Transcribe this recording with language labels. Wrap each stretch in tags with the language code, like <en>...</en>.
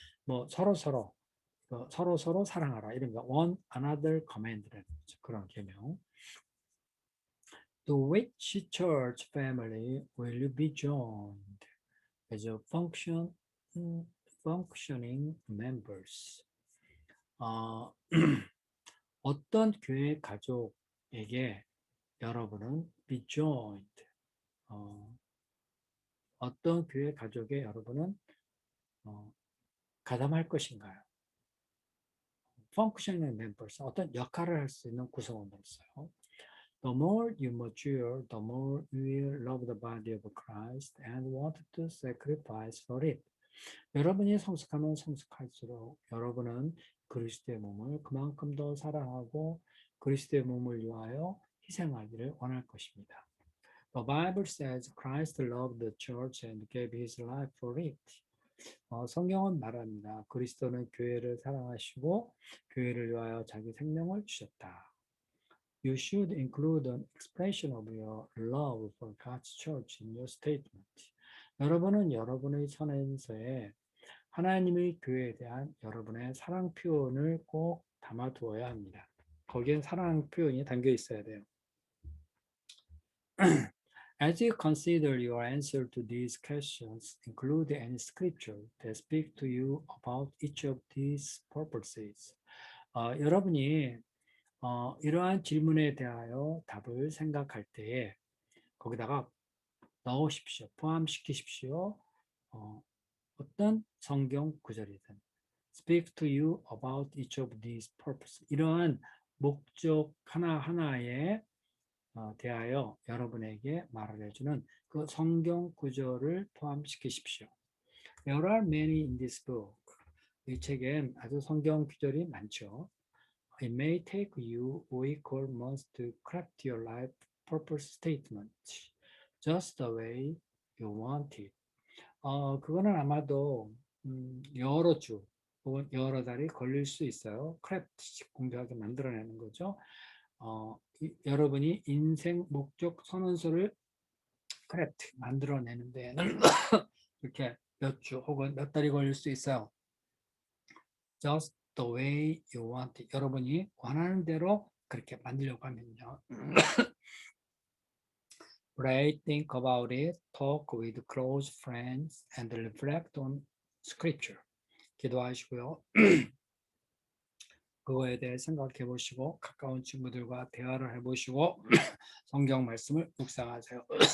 <ko>뭐 서로 사랑하라 이런 거</ko> <en>one another command</en> <ko>라는 거죠. 그런 계명.</ko> <en>To which church family will you be joined as a functioning members?</en> <ko>어떤 교회 가족에게 여러분은</ko> <en>be joined?</en> <ko>어떤 교회 가족에 여러분은 가담할 것인가요?</ko> <en>functioning members,</en> <ko>어떤 역할을 할 수 있는 구성원으로서요.</ko> <en>The more you mature, the more you will love the body of Christ and want to sacrifice for it.</en> <ko>여러분이 성숙하면 성숙할수록 여러분은 그리스도의 몸을 그만큼 더 사랑하고 그리스도의 몸을 위하여 희생하기를 원할 것입니다.</ko> <en>The Bible says Christ loved the church and gave his life for it.</en> <ko>성경은 말합니다. 그리스도는 교회를 사랑하시고 교회를 위하여 자기 생명을 주셨다.</ko> <en>You should include an expression of your love for God's church in your statement.</en> <ko>여러분은 여러분의 선언서에 하나님의 교회에 대한 여러분의 사랑 표현을 꼭 담아두어야 합니다. 거기에 사랑 표현이 담겨 있어야 돼요.</ko> <en>As you consider your answer to these questions, include any scripture that speak to you about each of these purposes.</en> <ko>여러분이 이러한 질문에 대하여 답을 생각할 때에 거기다가 넣으십시오. 포함시키십시오. 어떤 성경 구절이든</ko> <en>speak to you about each of these purposes.</en> <ko>이러한 목적 하나하나에 대하여 여러분에게 말을 해주는 그 성경 구절을 포함시키십시오.</ko> <en>There are many in this book.</en> <ko>이 책엔 아주 성경 구절이 많죠.</ko> <en>It may take you weeks or months to craft your life purpose statement just the way you want it.</en> <ko>그거는 아마도 여러 주 혹은 여러 달이 걸릴 수 있어요. 크래프트식 공부하게 만들어내는 거죠. 여러분이 인생 목적 선언서를 크래프트 만들어내는 데에는 이렇게 몇 주 혹은 몇 달이 걸릴 수 있어요.</ko> <en>Just the way you want it.</en> <ko>여러분이 원하는 대로 그렇게 만들려고 하면요.</ko> <en>Pray, think about it, talk with close friends, and reflect on scripture.</en> <ko>기도하시고요. 그거에 대해 생각해 보시고 가까운 친구들과 대화를 해보시고 성경 말씀을 묵상하세요.</ko>